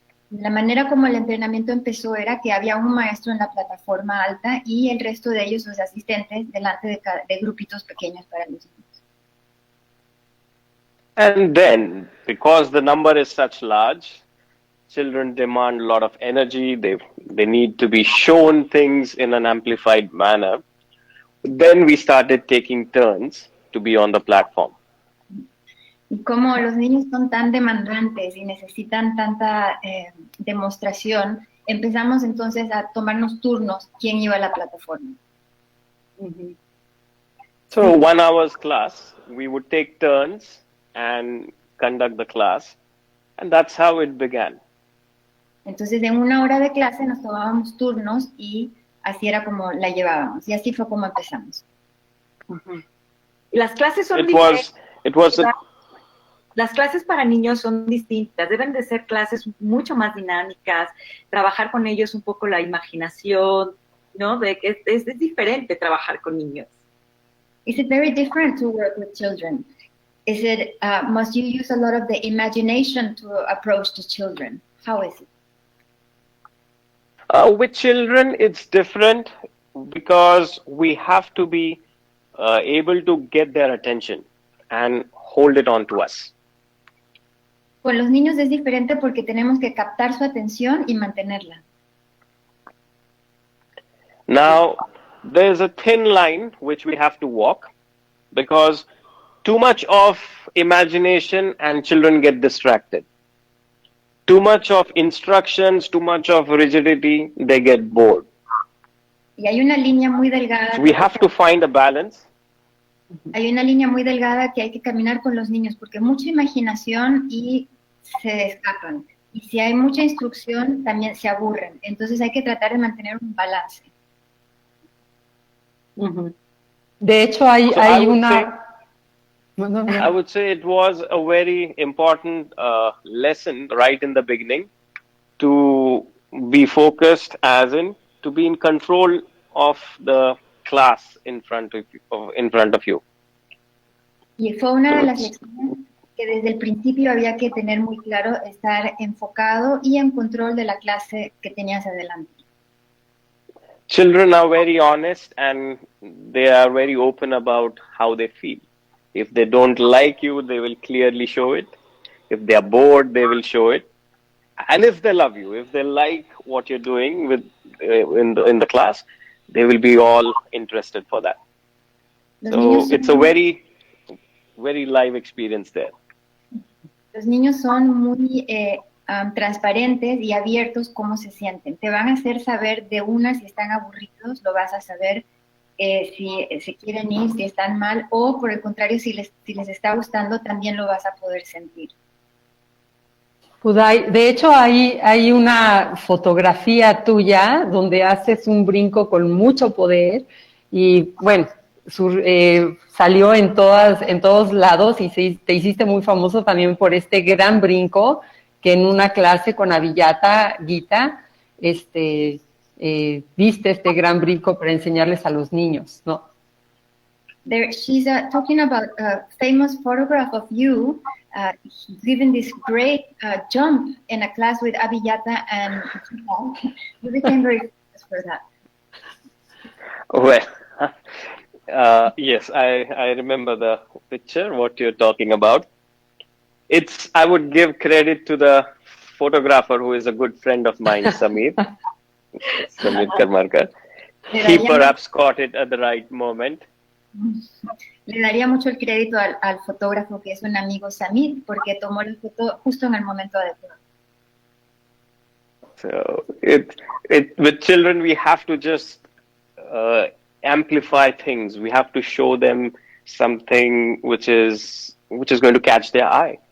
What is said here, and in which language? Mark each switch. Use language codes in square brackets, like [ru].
[es] La manera como el entrenamiento empezó era que había un maestro en la plataforma alta y el resto de ellos, los asistentes, delante de grupitos pequeños para los niños. [en] And then, because the number is such large, children demand a lot of energy. They need to be shown things in an amplified manner. Then we started taking turns to be on the platform. [es] Y como los niños son tan demandantes y necesitan tanta demostración, empezamos entonces a tomarnos turnos quién iba a la plataforma. Uh-huh. [en] So 1 hour's class, we would take turns and conduct the class. And that's how it began. [es] Entonces en 1 hora de clase nos tomábamos turnos y así era como la llevábamos. Y así fue como empezamos. Uh-huh. Las clases son diferentes. Las clases para niños son distintas, deben de ser clases mucho más dinámicas, trabajar con ellos un poco la imaginación, ¿no? De que es diferente trabajar con niños. [en] Is it very different to work with children? Is it, must you use a lot of the imagination to approach the children? How is it? With children, it's different because we have to be able to get their attention and hold it on to us. [es] Con los niños es diferente porque tenemos que captar su atención y mantenerla. [en] Now, there's a thin line which we have to walk because too much of imagination and children get distracted. too much of instructions, too much of rigidity, they get bored. [es] Y hay una línea muy delgada. [en] So we have to find a balance. [es] Hay una línea muy delgada que hay que caminar con los niños porque mucha imaginación y se escapan. Y si hay mucha instrucción, también se aburren. Entonces hay que tratar de mantener un balance. De hecho, hay una... [en] I would say it was a very important lesson right in the beginning to be focused, as in to be in control of the class in front of you. [es] Y fue una de las lecciones que desde el principio había que tener muy claro, estar enfocado y en control de la clase que tenías adelante. [en] Children are very honest and they are very open about how they feel. If they don't like you, they will clearly show it. If they are bored, they will show it. And if they love you, if they like what you're doing with in the class, they will be all interested for that. So it's a very, very live experience there. [es] Los niños son muy transparentes y abiertos cómo se sienten. Te van a hacer saber de una si están aburridos, lo vas a saber si se quieren ir, si están mal, o por el contrario, si les está gustando, también lo vas a poder sentir. Uday, de hecho hay una fotografía tuya donde haces un brinco con mucho poder y bueno, salió en todos lados y te hiciste muy famoso también por este gran brinco que en una clase con Abhijata Gita viste este gran brinco para enseñarles a los niños, ¿no? [en] She's talking about a famous photograph of you giving this great jump in a class with Abhijata, and you became very famous for that. Well, yes, I remember the picture, what you're talking about. I would give credit to the photographer who is a good friend of mine, Samir Karmarkar. He perhaps caught it at the right moment. [es] Le daría mucho el crédito al fotógrafo que es un amigo Samir porque tomó la foto justo en el momento adecuado. [en] So with children we have to just amplify things. We have to show them something which is going to catch their eye.